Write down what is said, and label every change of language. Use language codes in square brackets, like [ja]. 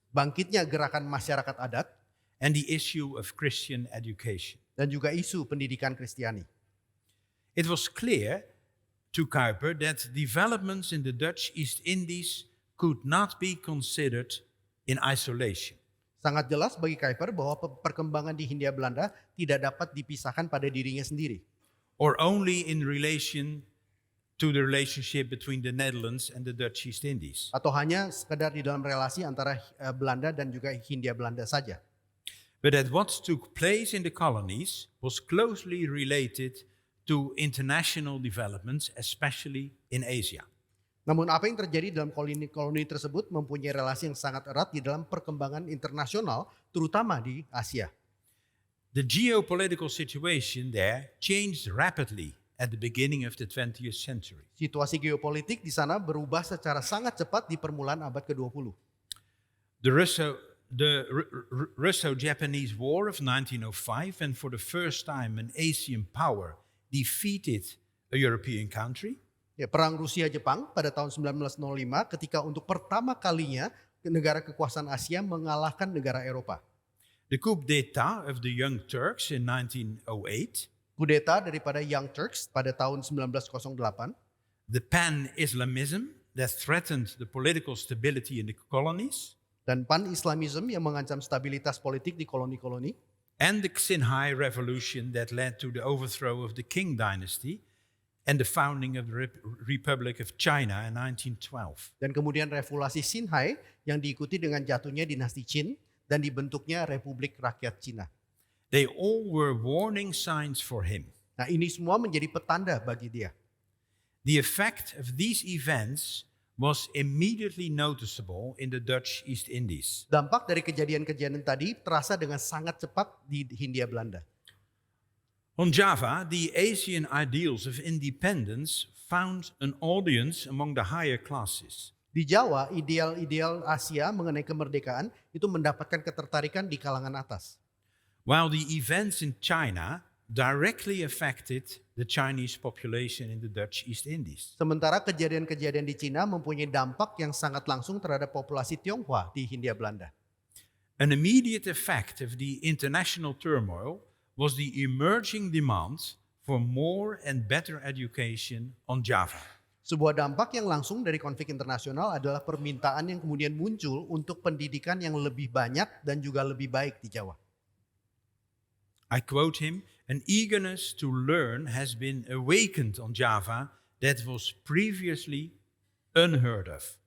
[id] bangkitnya gerakan masyarakat adat, [en] and the issue of Christian education. [id] dan juga isu pendidikan Kristiani. [en] It was clear to Kuyper that developments in the Dutch East Indies could not be considered in isolation. [id] Sangat jelas bagi Kuyper bahwa perkembangan di Hindia Belanda tidak dapat dipisahkan pada dirinya sendiri. [en] Or only in relation to the relationship between the Netherlands and the Dutch East Indies. [id] Atau hanya sekedar di dalam relasi antara Belanda dan juga Hindia Belanda saja. [en] But that what took place in the colonies was closely related to international developments, especially in Asia. [id] Namun apa yang terjadi dalam koloni tersebut mempunyai relasi yang sangat erat di dalam perkembangan internasional, terutama di Asia. [en] The geopolitical situation there changed rapidly at the beginning of the 20th century. [id] Situasi geopolitik di sana berubah secara sangat cepat di permulaan abad ke-20. [en] The Russo-Japanese War of 1905, and for the first time an Asian power defeated a European country. [id] Ya, Perang Rusia-Jepang pada tahun 1905 ketika untuk pertama kalinya negara kekuasaan Asia mengalahkan negara Eropa. [en] The coup d'etat of the Young Turks in 1908. [id] Kudeta daripada Young Turks pada tahun 1908. [en] The pan-Islamism that threatened the political stability in the colonies. [id] Dan pan-Islamism yang mengancam stabilitas politik di koloni-koloni. [en] And the Xinhai Revolution that led to the overthrow of the Qing dynasty and the founding of the Republic of China in 1912. [id] Dan kemudian revolusi Xinhai yang diikuti dengan jatuhnya dinasti Qin dan dibentuknya Republik Rakyat Cina. [en] They all were warning signs for him. [id] Nah, ini semua menjadi petanda bagi dia. [en] The effect of these events was immediately noticeable in the Dutch East Indies. [id] Dampak dari kejadian-kejadian tadi terasa dengan sangat cepat di Hindia Belanda. [en] On Java, the Asian ideals of independence found an audience among the higher classes. [id] Di Jawa, ideal-ideal Asia mengenai kemerdekaan itu mendapatkan ketertarikan di kalangan atas. [en] While the events in China directly affected the Chinese population in the Dutch East Indies. [id] Sementara kejadian-kejadian di Cina mempunyai dampak yang sangat langsung terhadap populasi Tionghoa di Hindia Belanda. [en] An immediate effect of the international turmoil was the emerging demand for more and better education on Java. [id] Sebuah dampak yang langsung dari konflik internasional adalah permintaan yang kemudian muncul untuk pendidikan yang lebih banyak dan juga lebih baik di Jawa. [en] I quote him, "An eagerness to learn has been awakened on Java that was previously unheard of."